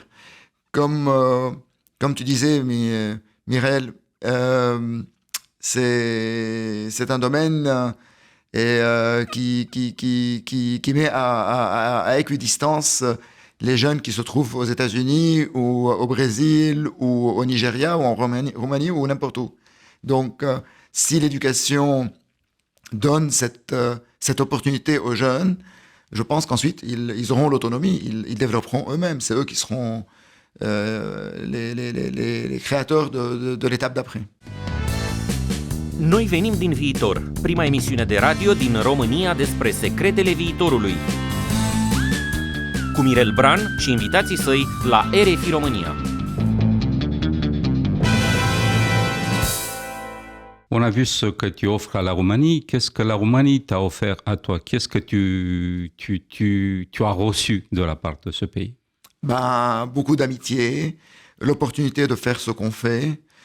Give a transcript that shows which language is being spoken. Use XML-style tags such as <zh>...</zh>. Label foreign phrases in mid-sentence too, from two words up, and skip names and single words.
<fr>Comme tu disais, Mireille, c'est un domaine qui met à équidistance les jeunes qui se trouvent aux États-Unis ou au Brésil ou au Nigeria ou en Roumanie ou n'importe où. Donc, si l'éducation donne cette opportunité aux jeunes, je pense qu'ensuite, ils auront l'autonomie, ils développeront eux-mêmes. C'est eux qui seront les créateurs de l'étape d'après.</fr> <ro>Noi venim din viitor, prima emisiune de radio din România despre secretele viitorului. Cu Mirel Bran și invitații săi la RFI România.</ro> <fr>On a vu ce que tu offres à la Roumanie. Qu'est-ce que la Roumanie t'a offert à toi? Qu'est-ce que tu as reçu de la part de ce pays? Beaucoup d'amitié, l'opportunité de faire ce qu'on fait.</fr>